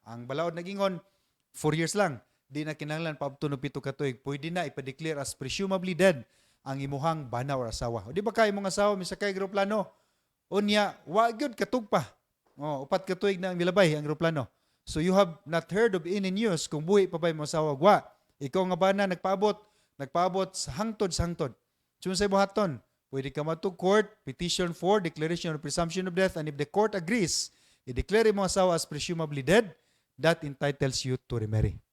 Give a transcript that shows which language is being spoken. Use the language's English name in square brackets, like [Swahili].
[Cebuano] Ang balaod nagingon 4 years lang. Di na kinahanglan paabto no 7 ka tuig. Pwede na ipa-declare [English] as presumably dead [Cebuano] ang imuhang bana or asawa. O di ba ka imong asawa misakay eroplano? Unya, wa gyud katugpa. Upat ka tuig na ang milabay ang eroplano. [English] So you have not heard of any news [Cebuano] kung buhi pa ba imong asawa wa. Ikaw nga bana nagpaabot sa hangtod. [English] So [Cebuano] sa buhaton, pwede ka matug [English] court, petition for declaration of presumption of death, and if the court agrees, [Cebuano] i-declare imong asawa [English] as presumably dead, that entitles you to remarry.